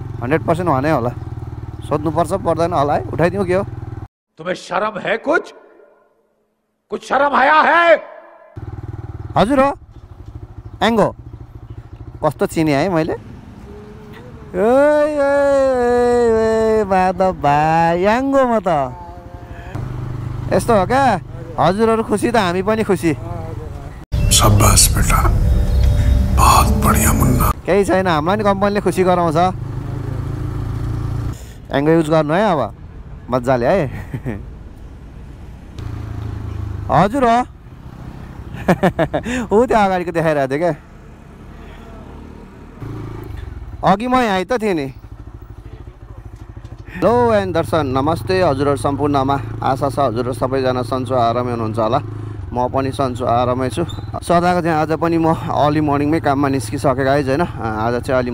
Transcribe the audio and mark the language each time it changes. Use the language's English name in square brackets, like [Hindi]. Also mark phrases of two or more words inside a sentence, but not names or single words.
[Nepali] 100% भने होला सोध्नुपर्छ पर्दैन होला है उठाइदिउँ के हो [Hindi] तुम्हें शर्म है कुछ शर्म आया है [Nepali] हजुर हो एङ्गो कस्तो चिने है मैले माधव भाइ याङ्गो म त यस्तो हो क्या हजुरहरू खुसी त हामी पनि खुसी [Hindi] शाबाश बेटा बहुत बढिया मुन्ना [Nepali] केही छैन हामीलाई नि कम्पनीले खुसी गराउँछ एङ्गो युज गर्नु है अब मजाले है हजुर हो ऊ त्यो अगाडिको देखाइरहेको थियो क्या अघि म यहाँ त थिएँ नि [English] hello and [Nepali] दर्शन नमस्ते हजुरहरू सम्पूर्णमा आशा छ हजुरहरू सबैजना सन्चो आरामै हुनुहुन्छ होला म पनि सन्चो आरामै छु सदाको चाहिँ आज पनि म अर्ली मर्निङमै काममा निस्किसकेको आइज होइन आज चाहिँ अलि म